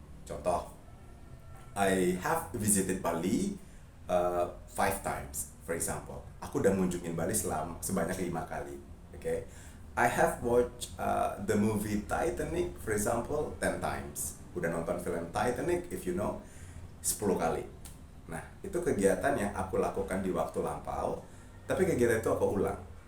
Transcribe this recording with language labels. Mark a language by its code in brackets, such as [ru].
[id] Contoh, [en] I have visited Bali 5 times, for example. [id] Aku udah mengunjungi Bali sebanyak 5 kali. [en] I have watched the movie Titanic, for example, 10 times. [id] Udah nonton film Titanic, [en] if you know, [id] 10 kali. Nah, itu kegiatan yang aku lakukan di waktu lampau, tapi kegiatan itu aku ulang.